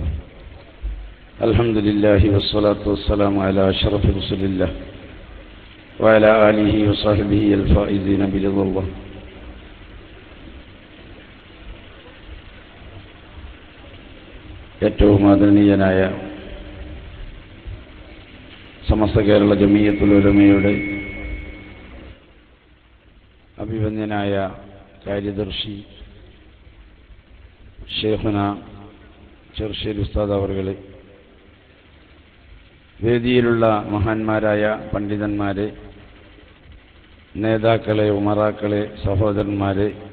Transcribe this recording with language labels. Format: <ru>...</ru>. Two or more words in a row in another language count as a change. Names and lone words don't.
<ar>الحمد لله والصلاة والسلام على أشرف رسول الله وعلى آله وصحبه الفائزين برضا الله.</ar> <ml>ഏറ്റവും ആദരണീയനായ സമസ്ത കേരള ജമിയത്തുൽ ഉലമയുടെ അഭിവന്ദ്യനായ കാര്യദർശി ഷെയ്ഖുന ചെറുശ്ശേരി ഉസ്താദ് അവർകളെ, വേദിയിലുള്ള മഹാന്മാരായ പണ്ഡിതന്മാരെ, നേതാക്കളെ, ഉമറാക്കളെ, സഹോദരന്മാരെ,</ml>